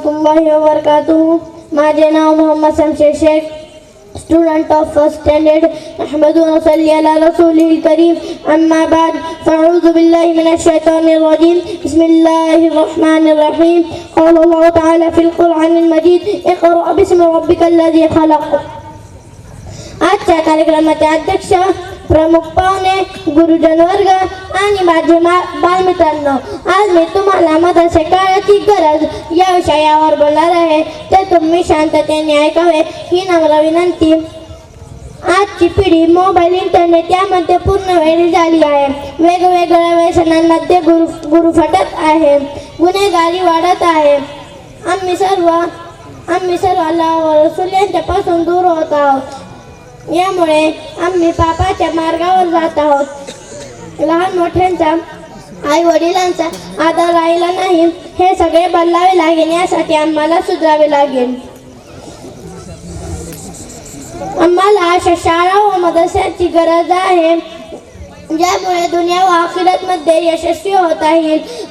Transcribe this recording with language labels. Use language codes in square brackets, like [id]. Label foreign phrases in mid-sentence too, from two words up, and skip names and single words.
[ar] ورحمة الله وبركاته. [mr] माझे नाव मोहम्मद शमशेर शेख, [en] student of first standard. [ar] أحمده وأصلي على رسوله الكريم، أما بعد، فأعوذ بالله من الشيطان الرجيم، بسم الله الرحمن الرحيم. قال الله تعالى في القرآن المجيد، اقرأ باسم ربك الذي خلق. [mr] आजच्या कार्यक्रमाचे अध्यक्ष, प्रमुख पाहुणे, गुरुजन वर्ग आणि माझे बालमित्रांनो, आज मी तुम्हाला मदरसे काळाची गरज या विषयावर बोलणार आहे, ते तुम्ही शांततेने ऐकावे ही नम्र विनंती। आजची पिढी मोबाईल, इंटरनेट यामध्ये पूर्ण वेळ झाली आहे। वेगवेगळ्या व्यसनांमध्ये गुरफटत आहे, गुन्हेगारी वाढत आहे। आम्ही सर्व अल्लाह व रसूल यांच्यापासून दूर होत आहोत। यामुळे आम्ही पापाच्या मार्गावर जात आहोत। लहान मोठ्यांचा, आई वडिलांचा आदर राहिला नाही, हे सगळे बदलावे लागेल। यासाठी आम्हाला सुधारावे लागेल। आम्हाला अशा शाळा व मदरशाची गरज आहे ज्यामुळे दुनिया व आखिरतमध्ये यशस्वी होता येईल।